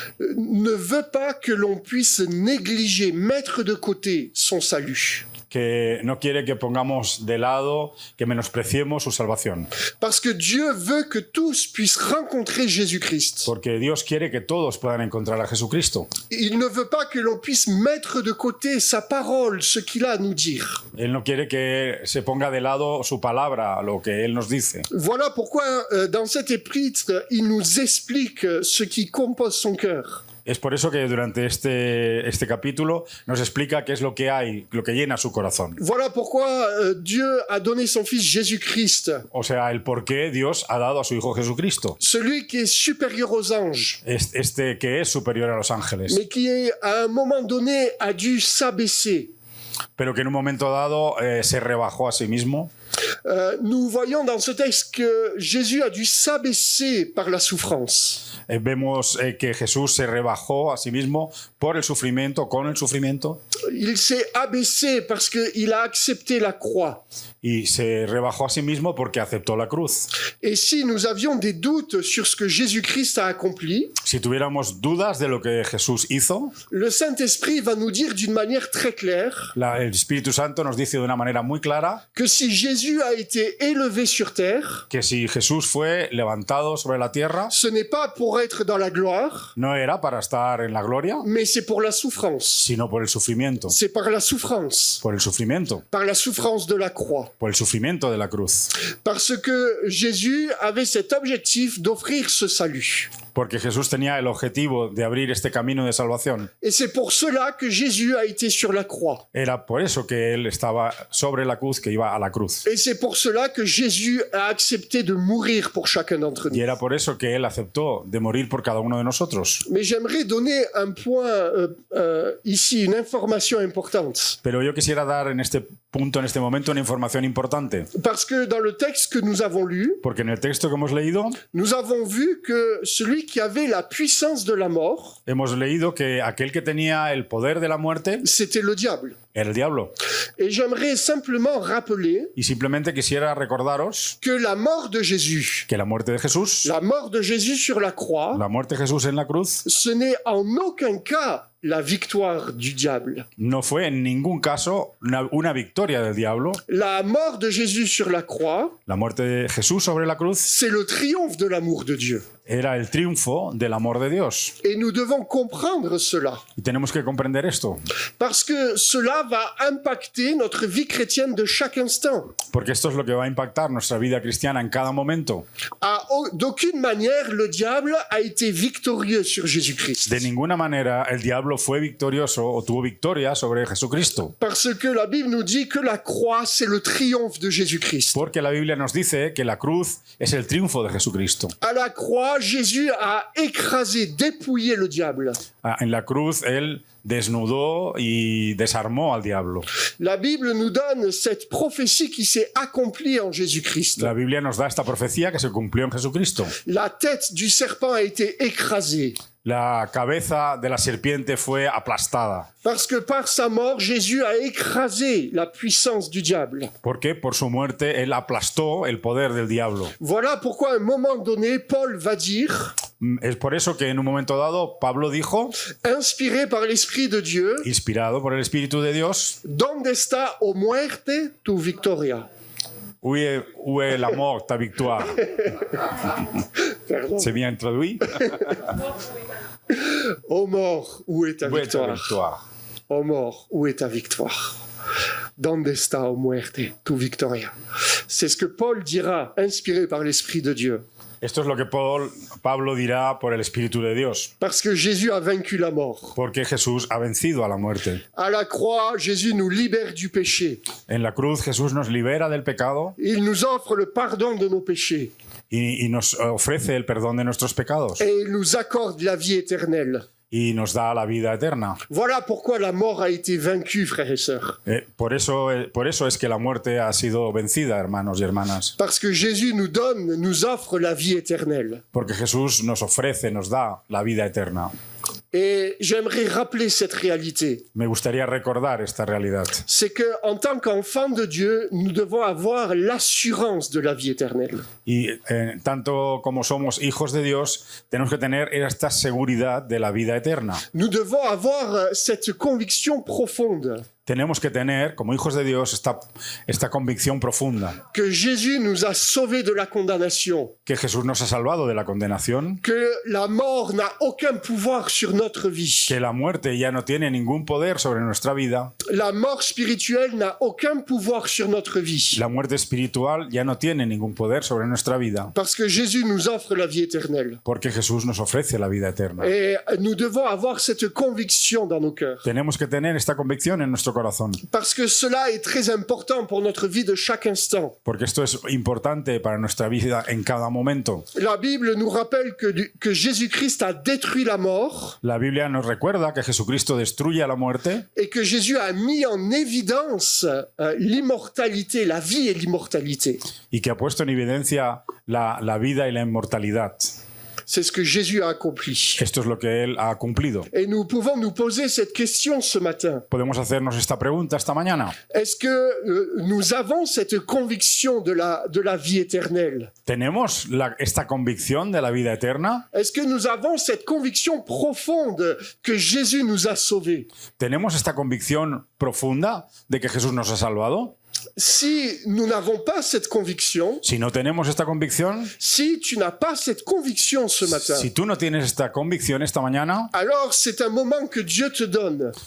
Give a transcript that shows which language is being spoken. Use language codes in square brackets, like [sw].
[fr] ne veut pas que l'on puisse négliger, mettre de côté son salut. [es] Que no quiere que pongamos de lado, que menospreciemos su salvación. [fr] Parce que Dieu veut que tous puissent rencontrer Jésus-Christ. [es] Porque Dios quiere que todos puedan encontrar a Jesucristo. [fr] Il ne veut pas que l'on puisse mettre de côté sa parole, ce qu'il a à nous dire. [es] Él no quiere que se ponga de lado su palabra, lo que Él nos dice. [fr] Voilà pourquoi dans cet épître, il nous explique ce qui compose son cœur. [es] Es por eso que durante este capítulo nos explica qué es lo que hay, lo que llena su corazón. [fr] Voilà pourquoi Dieu a donné son Fils Jésus-Christ. [es] O sea, el por qué Dios ha dado a su Hijo Jesucristo. [fr] Celui qui est supérieur aux anges. [es] Este que es superior a los ángeles. [fr] Mais qui, à un moment donné, a dû s'abaisser. [es] Pero que en un momento dado se rebajó a sí mismo. [fr] Nous voyons dans ce texte que Jésus a dû s'abaisser par la souffrance. [es] Vemos que Jesús se rebajó a sí mismo por el sufrimiento, con el sufrimiento. [fr] Il s'est abaissé parce qu'il a accepté la croix. [es] Y se rebajó a sí mismo porque aceptó la cruz. [fr] Et si nous avions des doutes sur ce que Jésus-Christ a accompli, [es] si tuviéramos dudas de lo que Jesús hizo, [fr] le Saint-Esprit va nous dire d'une manière très claire [es] el Espíritu Santo nos dice de una manera muy clara [fr] que si Jésus a été élevé sur terre, [es] que si Jesús fue levantado sobre la tierra, [fr] ce n'est pas pour être dans la gloire, [es] no era para estar en la gloria, [fr] mais c'est pour la souffrance. [es] Sino por el sufrimiento. [fr] C'est par la souffrance. [es] Por el sufrimiento. [fr] Par la souffrance de la croix. [es] Por el sufrimiento de la cruz. [fr] Parce que Jésus avait cet objectif d'offrir ce salut. [es] Porque Jesús tenía el objetivo de abrir este camino de salvación. [fr] Et c'est pour cela que Jésus a été sur la croix. [es] Era por eso que él estaba sobre la cruz, que iba a la cruz. [fr] Et c'est pour cela que Jésus a accepté de mourir pour chacun d'entre nous. [es] Y era por eso que él aceptó de morir por cada uno de nosotros. [fr] Mais j'aimerais donner un point ici, une information importante. [es] Pero yo quisiera dar en este punto en este momento, una información importante. [fr] Parce que dans le texte que nous avons lu, [es] Porque en el texto que hemos leído, [fr] nous avons vu que celui qui avait la puissance de la mort, [es] hemos leído que aquel que tenía el poder de la muerte [fr] c'était le diable. [es] era el diablo. [fr] Et j'aimerais simplement rappeler [es] Y simplemente quisiera recordaros [fr] que la mort de Jésus, [es] que la muerte de Jesús, [fr] la mort de Jésus sur la croix, [es] la muerte de Jesús en la cruz, [fr] ce n'est en aucun cas la victoire du diable. [es] no fue en ningún caso una victoria del diablo. [fr] La mort de Jésus sur la croix, [es] La muerte de Jesús sobre la cruz [fr] c'est le triomphe de l'amour de Dieu. [es] era el triunfo del amor de Dios. [fr] Et nous devons comprendre cela, [es] Y tenemos que comprender esto, [fr] parce que cela va impacter notre vie chrétienne de chaque instant. [es] porque esto es lo que va a impactar nuestra vida cristiana en cada momento. [fr] D'aucune manière, le diable a été victorieux sur Jésus-Christ. [es] De ninguna manera el diablo fue victorioso o tuvo victoria sobre Jesucristo, [fr] Parce que la Bible nous dit que la croix, c'est le triomphe de Jésus-Christ. [es] porque la Biblia nos dice que la cruz es el triunfo de Jesucristo. [fr] À la croix, Jésus a écrasé, dépouillé le diable. [es] En la cruz él desnudó y desarmó al diablo. [fr] La Bible nous donne cette prophétie qui s'est accomplie en Jésus-Christ. [es] La Biblia nos da esta profecía que se cumplió en Jesucristo. [fr] La tête du serpent a été écrasée. [es] La cabeza de la serpiente fue aplastada. [fr] Parce que par sa mort, Jésus a écrasé la puissance du diable. [es] Porque por su muerte él aplastó el poder del diablo. [fr] Voilà pourquoi à un moment donné, Paul va dire, [es] Es por eso que en un momento dado Pablo dijo, [fr] inspiré par l'Esprit de Dieu, [es] inspirado por el Espíritu de Dios, ¿Dónde está, o muerte, tu victoria? [fr] où est la mort, ta victoire? Pardon. C'est bien traduit? Ô mort, où est ta Où est ta victoire? victoire? Ô mort, où est ta victoire? [es] ¿Dónde está, o muerte, tu victoria? [fr] C'est ce que Paul dira, inspiré par l'Esprit de Dieu. [es] Esto es lo que Pablo dirá por el Espíritu de Dios, [fr] Parce que Jésus a vaincu la mort. [es] porque Jesús ha vencido a la muerte. [fr] À la croix, Jésus nous libère du péché. [es] En la cruz Jesús nos libera del pecado [fr] Il nous offre le pardon de nos péchés. [es] y nos ofrece el perdón de nuestros pecados [fr] Et il nous accorde la vie éternelle. [es] y nos da la vida eterna. [fr] Voilà pourquoi la mort a été vaincue, frères et sœurs. [es] Por eso es que la muerte ha sido vencida, hermanos y hermanas. [fr] Parce que Jésus nous offre la vie éternelle. [es] Porque Jesús nos ofrece, nos da la vida eterna. [fr] Et j'aimerais rappeler cette réalité. [es] Me gustaría recordar esta realidad. [fr] C'est que, en tant qu'enfants de Dieu, nous devons avoir l'assurance de la vie éternelle. [es] Y tanto como somos hijos de Dios, tenemos que tener esta seguridad de la vida eterna. [fr] Nous devons avoir cette conviction profonde [es] Tenemos que tener, como hijos de Dios, esta convicción profunda. [fr] que Jésus nous a sauvés de la condamnation, [es] Que Jesús nos ha salvado de la condenación. [fr] que la mort n'a aucun pouvoir sur notre vie. [es] Que la muerte ya no tiene ningún poder sobre nuestra vida. [fr] La mort spirituelle n'a aucun pouvoir sur notre vie. [es] La muerte espiritual ya no tiene ningún poder sobre nuestra vida. [fr] Parce que Jésus nous offre la vie éternelle. [es] Porque Jesús nos ofrece la vida eterna. [fr] Et nous devons avoir cette conviction dans nos cœurs. [es] Tenemos que tener esta convicción en nuestro corazón. [fr] Parce que cela est très important pour notre vie de chaque instant. [es] Porque esto es importante para nuestra vida en cada momento. [fr] La Bible nous rappelle que Jésus-Christ a détruit la mort [es] La Biblia nos recuerda que Jesucristo destruye a la muerte [fr] et que Jésus a mis en évidence l'immortalité, la vie et l'immortalité. [es] y que ha puesto en evidencia la vida y la inmortalidad. [fr] C'est ce que Jésus a accompli. [es] Esto es lo que Él ha cumplido. [fr] Et nous pouvons nous poser cette question ce matin. [es] Podemos hacernos esta pregunta esta mañana. [fr] Est-ce que nous avons cette conviction de la vie éternelle? [es] ¿Tenemos esta convicción de la vida eterna? [fr] Est-ce que nous avons cette conviction profonde que Jésus nous a sauvés? [es] ¿Tenemos esta convicción profunda de que Jesús nos ha salvado? [fr] Si nous n'avons pas cette conviction, [es] Si no tenemos esta convicción, [fr] si tu n'as pas cette conviction ce matin, [es] si tú no tienes esta convicción esta mañana, [fr] alors c'est un moment que Dieu te donne